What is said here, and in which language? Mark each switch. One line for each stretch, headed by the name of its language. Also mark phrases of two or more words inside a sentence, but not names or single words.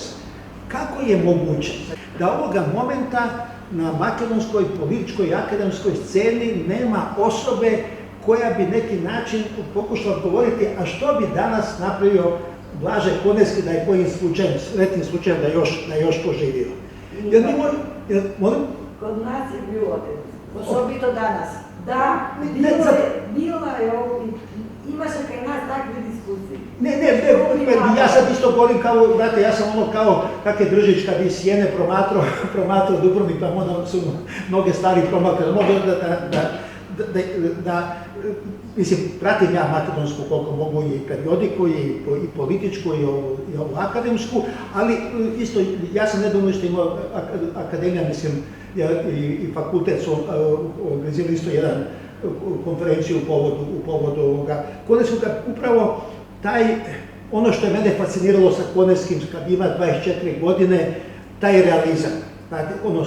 Croatian: Kako je moguće da ovoga momenta na makedonskoj političkoj i akademskoj sceni nema osobe koja bi neki način pokušala odgovoriti, a što bi danas napravio Blaže Konevski da je kojim slučajem, sretnim slučajem da je još poživio. Kod nas je bio otec, osobito danas. Da, bila je ovo,
Macedonian: imаше кај нас такви дискусии.
Croatian: Ne, ja sad isto govorim kao, brate, ja sam ono kao kak je Držić kad iz Sjene promatrao Dubrovnik, pa onda su mnoge stvari promatrali, mislim, pratim ja makedonsku koliko mogu i periodiku i političku i ovu akademsku, ali isto, ja sam nedavno što imao akademija, mislim, i fakultet su organizirali isto jedan konferenciju u povodu ovoga Konevskoga, upravo ono što je mene fasciniralo sa Konevskim kad ima 24 godine, taj realizam, odnosno.